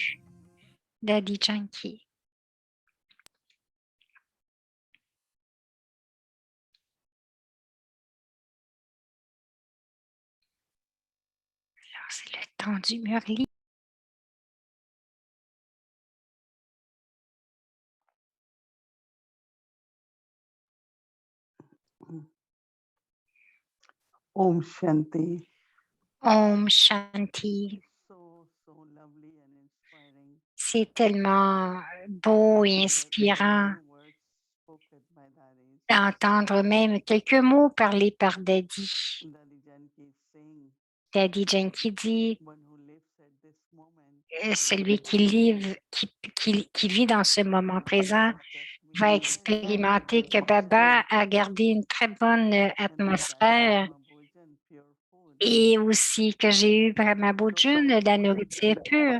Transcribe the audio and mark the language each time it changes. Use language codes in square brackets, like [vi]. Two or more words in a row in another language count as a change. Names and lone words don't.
[fr] Daddy Yankee. Alors, c'est le temps du murli. [sa] ॐ शान्ति. ॐ शान्ति. [fr] C'est tellement beau et inspirant d'entendre même quelques mots parlés par Daddy. Daddy Yankee dit, celui qui vit dans ce moment présent va expérimenter que Baba a gardé une très bonne atmosphère et aussi que j'ai eu [hi] ब्रह्म भोजन, [fr] de la nourriture pure.